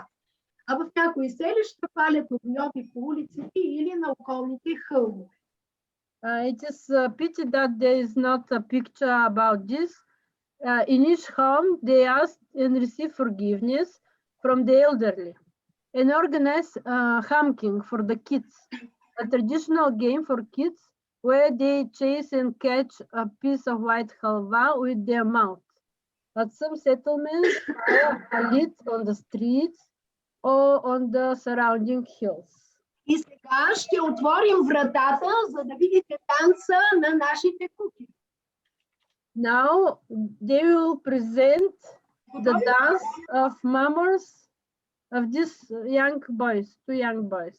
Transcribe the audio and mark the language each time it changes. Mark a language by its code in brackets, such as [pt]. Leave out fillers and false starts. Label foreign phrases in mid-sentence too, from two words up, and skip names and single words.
[bg] А в някои селища палят огньови по улиците или на околните хълмове. [en] It is a pity that there is not a picture about this. In each home, they ask and receive forgiveness from the elderly and organize hamking for the kids, a traditional game for kids where they chase and catch a piece of white halva with their mouth. At some settlements, are lit on the streets or on the surrounding hills. [bg] И сега ще отворим вратата, за да видите танца на нашите куки. [en] Now they will present the dance of mummers of these young boys, two young boys.